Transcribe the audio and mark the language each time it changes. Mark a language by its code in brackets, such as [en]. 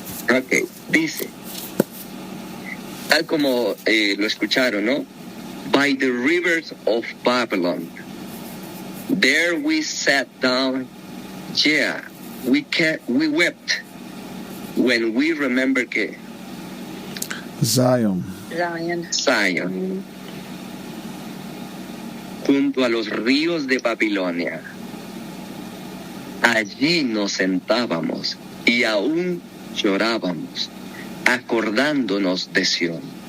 [es] Ok, dice, tal como lo escucharon, ¿no? [en] By the rivers of Babylon, there we sat down, yeah, we wept when we remember [es] que [en] Zion. [es] Zion, junto a los ríos de Babilonia. Allí nos sentábamos y aún llorábamos, acordándonos de Sión.